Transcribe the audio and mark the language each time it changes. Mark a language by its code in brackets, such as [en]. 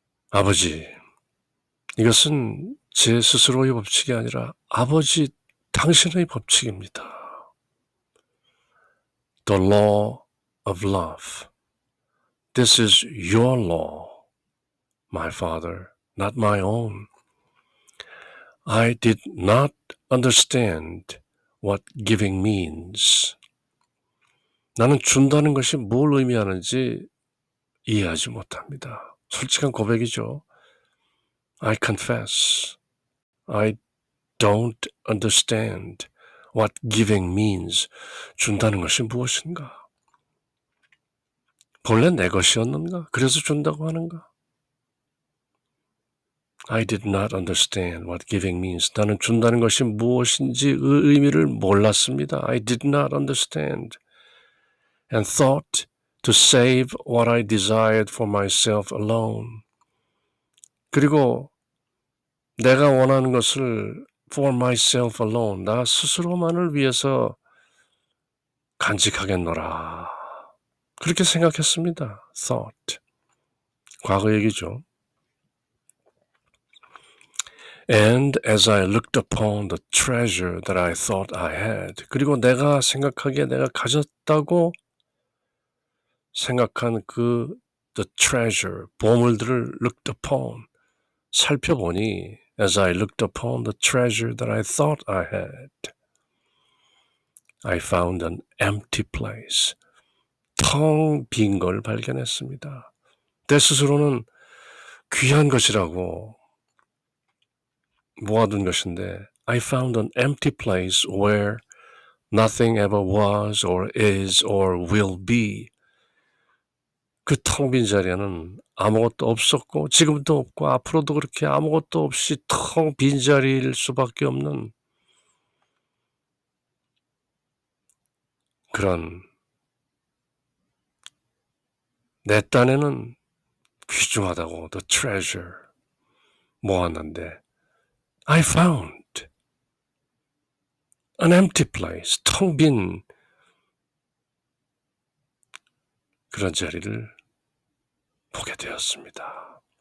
[ko] 아버지, 이것은 제 스스로의 법칙이 아니라 아버지 당신의 법칙입니다. [en] The law of love. This is your law, my father, not my own. I did not understand what giving means. [ko] 나는 준다는 것이 뭘 의미하는지 이해하지 못합니다. 솔직한 고백이죠. [en] I confess, I don't understand what giving means. [ko] 준다는 것이 무엇인가? 본래 내 것이었는가? 그래서 준다고 하는가? [en] I did not understand what giving means. [ko] 나는 준다는 것이 무엇인지 그 의미를 몰랐습니다. [en] I did not understand and thought to save what I desired for myself alone. [ko] 그리고 내가 원하는 것을 [en] for myself alone, [ko] 나 스스로만을 위해서 간직하겠노라. 그렇게 생각했습니다. [en] thought. [ko] 과거 얘기죠. [en] And as I looked upon the treasure that I thought I had, [ko] 그리고 내가 생각하기에 내가 가졌다고 생각한 그 [en] the treasure, [ko] 보물들을 [en] looked upon, [ko] 살펴보니 [en] as I looked upon the treasure that I thought I had, I found an empty place. [ko] 텅 빈 걸 발견했습니다. 내 스스로는 귀한 것이라고 모아둔 것인데 [en] I found an empty place where nothing ever was or is or will be. [ko] 그 텅 빈 자리에는 아무것도 없었고 지금도 없고 앞으로도 그렇게 아무것도 없이 텅 빈 자리일 수밖에 없는 그런 내 딴에는 귀중하다고 [en] the treasure [ko] 모았는데 [en] I found an empty place, [ko] 텅 빈 그런 자리를 보게 되었습니다.